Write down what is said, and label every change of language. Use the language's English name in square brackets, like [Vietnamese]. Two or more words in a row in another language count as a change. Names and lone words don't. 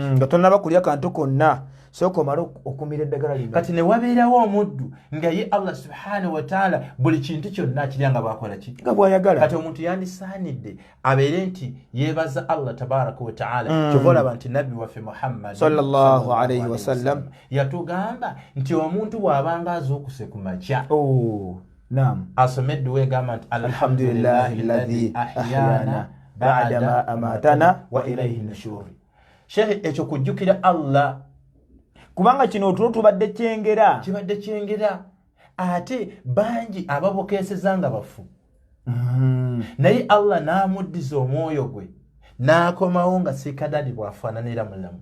[Ganda] nga tonnaba kulya kantu konna sooka omala okumira eddagala lino. Kati ne wabeerawo omuddu nga ye Allah [Arabic] سبحانه وتعالى [Ganda] buli kintu kyonna akirya nga bwakola ki nga bw'ayagala. Kati omuntu yandisaanidde abeere nti yeebaza Allah [Arabic] تبارك وتعالى. [Ganda] Kyova olaba nti nabbi waffe Muhammad [Arabic] صلى الله عليه وسلم [Ganda] yatugamba nti omuntu bw'abanga azuukuse ku makya asomedde weegamba nti [Arabic] الحمد لله الذي أحيانا بعد ما أماتنا وإليه النشور. [Ganda] Sheikh, ekyo kujjukira Allah kubanga kino otulo tubadde kyengera kibadde kyengera ate bangi ababokeeseza nga bafu naye Allah n'amuddiza omwoyo gwe n'akomawo nga sikadadi bw'afaananira mulamu.